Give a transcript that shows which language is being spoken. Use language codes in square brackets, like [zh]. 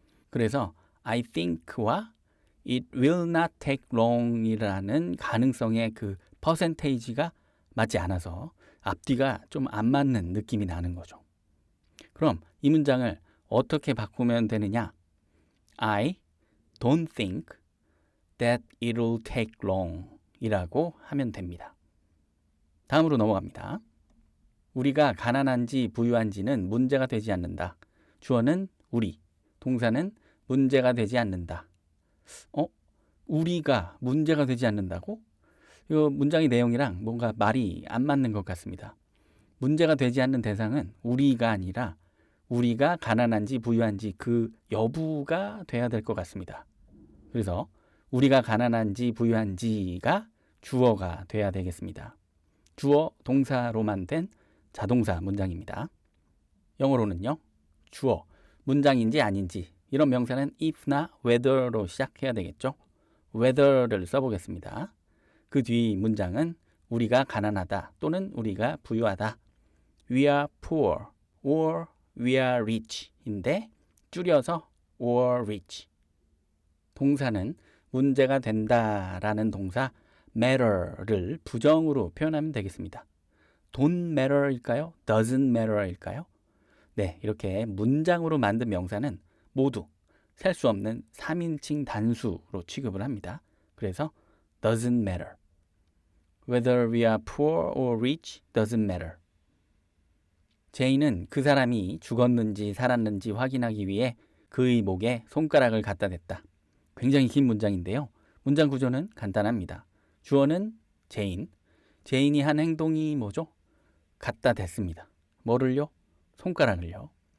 [ko] 그래서 I think와 [en] it will not take long [ko] 이라는 가능성의 그 퍼센테이지가 맞지 않아서 앞뒤가 좀 안 맞는 느낌이 나는 거죠. 그럼 이 문장을 어떻게 바꾸면 되느냐? [en] I don't think that it will take long [ko] 이라고 하면 됩니다. 다음으로 넘어갑니다. 우리가 가난한지 부유한지는 문제가 되지 않는다. 주어는 우리, 동사는 문제가 되지 않는다. 우리가 문제가 되지 않는다고? 이 문장의 내용이랑 뭔가 말이 안 맞는 것 같습니다. 문제가 되지 않는 대상은 우리가 아니라 우리가 가난한지 부유한지 그 여부가 돼야 될 것 같습니다. 그래서 우리가 가난한지 부유한지가 주어가 돼야 되겠습니다. 주어 동사로만 된 자동사 문장입니다. 영어로는요. 주어, 문장인지 아닌지 이런 명사는 if나 whether로 시작해야 되겠죠. whether를 써보겠습니다. 그 뒤 문장은 우리가 가난하다 또는 우리가 부유하다. [en] We are poor or we are rich [ko] 인데 줄여서 [en] or rich. [ko] 동사는 문제가 된다라는 동사 matter를 부정으로 표현하면 되겠습니다. don't matter일까요? doesn't matter일까요? 네, 이렇게 문장으로 만든 명사는 모두 셀 수 없는 3인칭 단수로 취급을 합니다. 그래서 [en] doesn't matter. Whether we are poor or rich doesn't matter. [ko] 제인은 그 사람이 죽었는지 살았는지 확인하기 위해 그의 목에 손가락을 갖다 댔다. 굉장히 긴 문장인데요. 문장 구조는 간단합니다. 주어는 제인. 제인이 한 행동이 뭐죠? 갖다 댔습니다. 뭐를요? 손가락을요.